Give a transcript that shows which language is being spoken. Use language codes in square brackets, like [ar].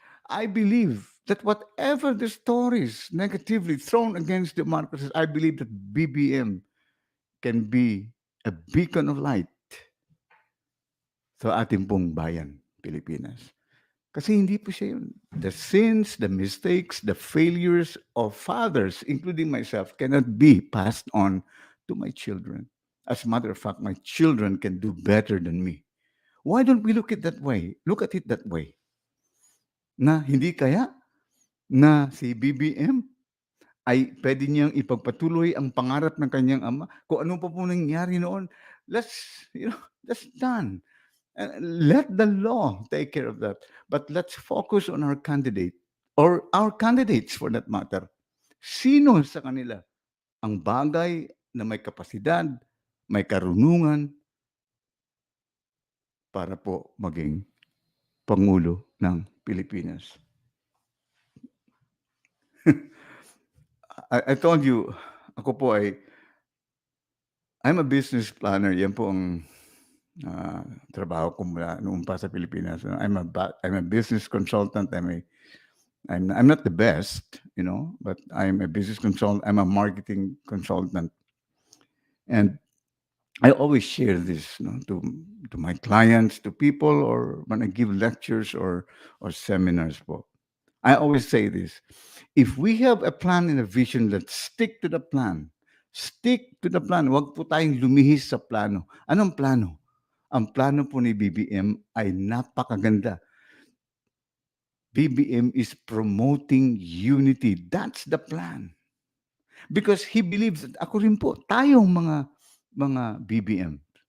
[en] I believe that whatever the stories negatively thrown against the Marcoses, I believe that BBM can be a beacon of light [tl] sa ating pong bayan, [en] Pilipinas. [tl] Kasi hindi po siya yun. [en] The sins, the mistakes, the failures of fathers, including myself, cannot be passed on to my children. As a matter of fact, my children can do better than me. Why don't we look at it that way? Look at it that way. [tl] Na hindi kaya na si BBM ay pwede niyang ipagpatuloy ang pangarap ng kanyang ama. Kung ano pa po nangyari noon, [en] that's done. Let the law take care of that. But let's focus on our candidate or our candidates for that matter. [tl] Sino sa kanila ang bagay na may kapasidad, may karunungan para po maging Pangulo ng Pilipinas? [en] I told you, ako po I'm a business planner. [tl] Yan po ang trabaho ko mula noong pa sa Pilipinas. [en] I'm a business consultant. I'm not the best, you know, but I'm a business consultant. I'm a marketing consultant, and I always share this, you know, to my clients, to people, or when I give lectures or seminars. Po, I always say this: if we have a plan and a vision, let's stick to the plan. Stick to the plan. [tl] Huwag po tayong lumihis sa plano. Anong plano? Ang plano po ni BBM ay napakaganda. [en] BBM is promoting unity. That's the plan. Because he believes that [tl] ako rin po, tayong mga BBM.